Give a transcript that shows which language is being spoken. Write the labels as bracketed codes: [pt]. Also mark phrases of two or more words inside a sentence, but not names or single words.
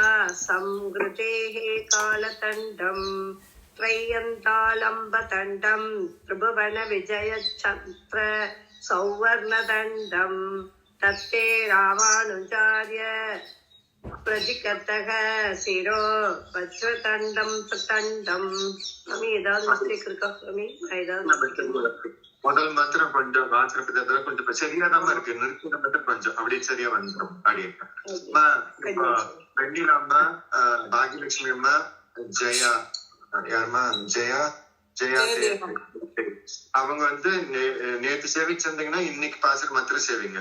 [sa] संहृतेः कालतण्डं त्रय्यन्तालम्बतण्डं त्रिभुवनविजयच्छत्र सौवर्णदण्डं तत्ते रामानुजार्य प्रतिकतः शिरो वज्रतण्डं तण्डं स्वामी [ta] ஏதாவது மிஸ்டேக் இருக்கா சுவாமி? முதல் மாத்திரம் கொஞ்சம் வாசனத்துல கொஞ்சம் சரியாதாம இருக்கு, நிறுத்தின மட்டும் கொஞ்சம் அப்படியே சரியா வந்துடும். அப்படியே வெண்ணிலாம்மா, பாகியலட்சுமி அம்மா, ஜெயா, யாருமா ஜெயா ஜெயா அவங்க வந்து நேற்று சேவிச்சிருந்தீங்கன்னா இன்னைக்கு பாசர் மாத்திரம் சேவிங்க.